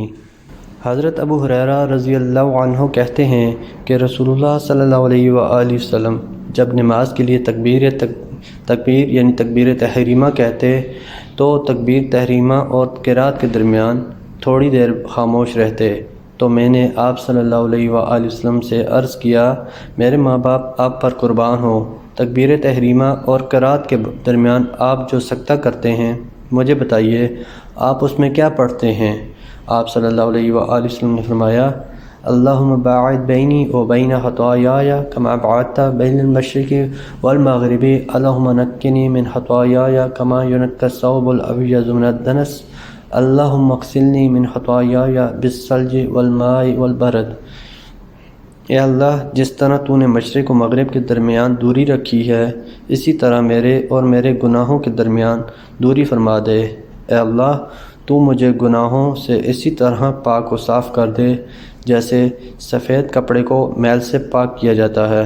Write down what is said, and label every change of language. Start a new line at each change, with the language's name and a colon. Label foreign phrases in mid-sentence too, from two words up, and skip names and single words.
Urdu: حضرت ابو ہریرہ رضی اللہ عنہ کہتے ہیں کہ رسول اللہ صلی اللہ علیہ وآلہ وسلم جب نماز کے لیے تکبیر یعنی تکبیر تحریمہ کہتے تو تکبیر تحریمہ اور قرات کے درمیان تھوڑی دیر خاموش رہتے، تو میں نے آپ صلی اللہ علیہ وآلہ وسلم سے عرض کیا، میرے ماں باپ آپ پر قربان ہوں، تکبیر تحریمہ اور قرات کے درمیان آپ جو سکتہ کرتے ہیں مجھے بتائیے، آپ اس میں کیا پڑھتے ہیں؟
Arabic: آپ صلی اللہ علیہ وآلہ وسلم نے فرمایا، اللہم باعد بینی و بین خطایای کما بعدت بین المشرق والمغرب اللہم نقنی من خطایای کما ینقی الثوب الابیض من الدنس اللہم اغسلنی من خطایای بالثلج والماء والبرد۔
Urdu: اے اللہ، جس طرح تو نے مشرق و مغرب کے درمیان دوری رکھی ہے اسی طرح میرے اور میرے گناہوں کے درمیان دوری فرما دے۔ اے اللہ، تو مجھے گناہوں سے اسی طرح پاک و صاف کر دے جیسے سفید کپڑے کو میل سے پاک کیا جاتا ہے۔